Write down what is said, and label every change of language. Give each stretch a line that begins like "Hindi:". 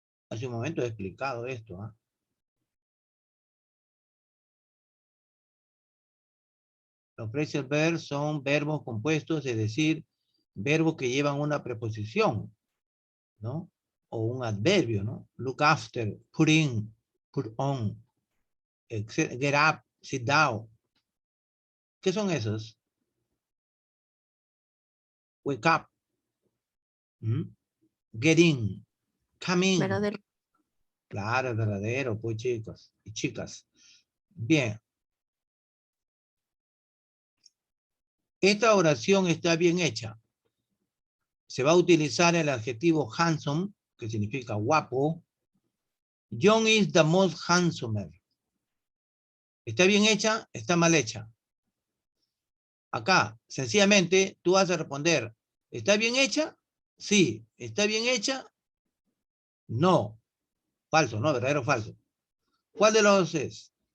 Spanish: Hace un momento he explicado esto. ¿Ah? Los phrasal verbs son verbos compuestos, es decir, verbos que llevan una preposición, ¿no? O un adverbio, ¿no?
English: Look after, put in, put on, get up, sit down.
Spanish: ¿Qué son esos?
English: Wake up, get in, come in.
Spanish: Verdadero. Claro, es verdadero, pues chicos y chicas. Bien. Esta oración está bien hecha. Se va a utilizar el adjetivo handsome, que significa guapo.
English: John is the most handsomer.
Spanish: ¿Está bien hecha? ¿Está mal hecha? Acá, sencillamente, tú vas a responder, ¿está bien hecha? Sí. ¿Está bien hecha? No. Falso, ¿no? ¿Verdadero o falso? ¿Cuál de los dos es?